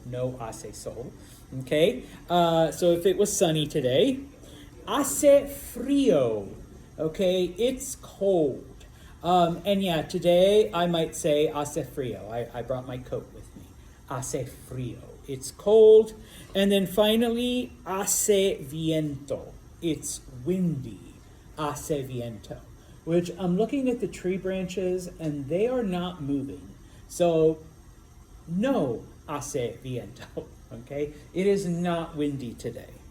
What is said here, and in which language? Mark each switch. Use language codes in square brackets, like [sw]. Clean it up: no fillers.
[es] No hace sol. [en] Okay, so if it was sunny today, [es] hace frío. [en] Okay, it's cold. And yeah, today I might say [es] hace frío. [en] I brought my coat with me. [es] Hace frío. [en] It's cold. And then finally, [es] hace viento. [en] It's windy. [es] Hace viento. [en] Which I'm looking at the tree branches and they are not moving. [es] So, no hace viento. [en] Okay, it is not windy today.